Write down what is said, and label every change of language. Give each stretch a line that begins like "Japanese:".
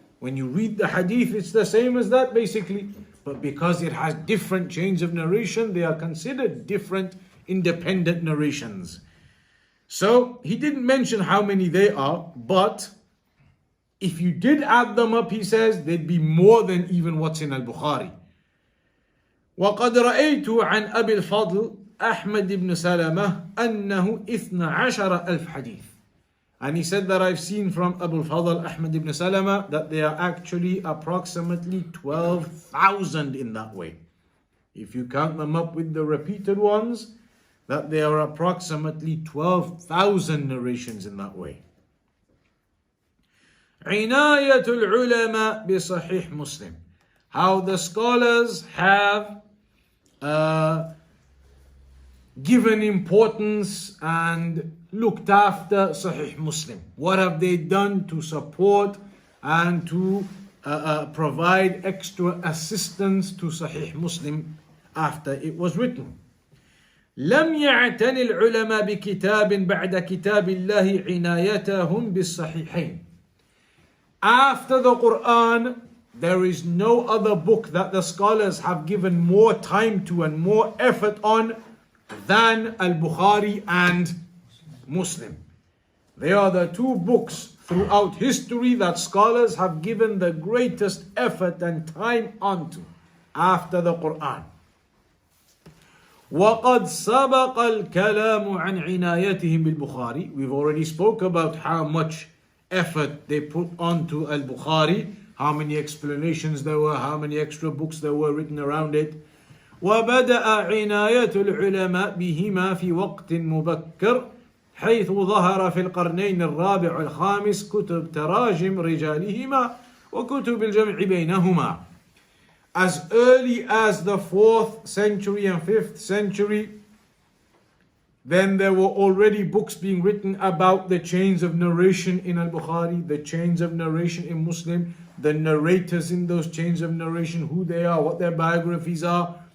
English: When you read the hadith, it's the same as that basically. But because it has different chains of narration, they are considered different independent narrations. So he didn't mention how many they are, but if you did add them up, he says, they'd be more than even what's in Al-Bukhari.
Arabic: وقد رأيت عن أبي الفضل أحمد بن سلمة أنه 12,000 حديث.
English: And he said that I've seen from Abu al-Fadl Ahmad ibn Salama that they are actually approximately 12,000 in that way. If you count them up with the repeated ones, that there are approximately 12,000 narrations in that way.
Arabic: عناية العلماء بصحيح مسلم.
English: How the scholars have given importance and looked after Sahih Muslim. What have they done to support and to provide extra assistance to Sahih Muslim after it was written?
Arabic: لم يعتني العلماء بكتاب بعد كتاب الله عنايتهم بالصحيحين.
English: After the Quran, there is no other book that the scholars have given more time to and more effort on than Al-Bukhari and Muslim. They are the two books throughout history that scholars have given the greatest effort and time onto after the Quran.
Arabic: وَقَدْ سَبَقَ الْكَلَامُ عَنْ عِنَايَتِهِمْ بِالْبُخَارِ.
English: We've already spoke about how much effort they put onto Al-Bukhari, how many explanations there were, how many extra books there were written around it.
Arabic: وبدأ عناية العلماء بهما في وقت مبكر حيث ظهر في القرنين الرابع والخامس كتب تراجم رجالهما وكتب الجمع بينهما.
English: As early as the 4th century and 5th century, then there were already books being written about the chains of narration in Al-Bukhari, the chains of narration in Muslim, the narrators in those chains of narration, who they are, what their biographies are.